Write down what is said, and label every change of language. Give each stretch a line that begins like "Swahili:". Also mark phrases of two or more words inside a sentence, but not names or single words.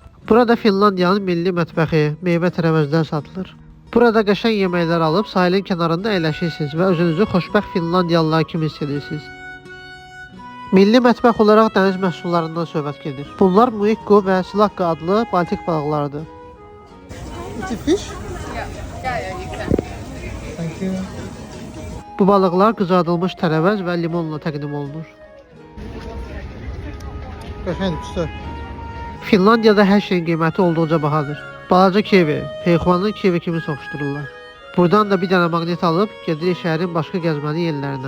Azerbaijani: Burada Finlandiyanın milli mətbəxi, meyvə tərəvəzlər satılır. Burada qəşəng yeməklər alıb sahilin kənarında əyləşirsiniz və özünüzü xoşbəxt Finlandiyalılar kimi hiss edirsiniz. Milli mətbəx olaraq dəniz məhsullarından söhbət gedir. Bunlar muikko və silakka adlı Baltik balıqlarıdır.
English: It's a fish? Yeah, you can. Thank you.
Azerbaijani: Bu balıqlar qızardılmış tərəvəz və limonla təqdim olunur. Qəşəngdir, pisdir. Finlandiyada hər şeyin qiyməti olduqca bahadır. Balaca kivi, peyxuanın kivi kimi soxuşdururlar. Buradan da bir dənə maqnit alıb gedirik şəhərin başqa gəzməli yerlərinə.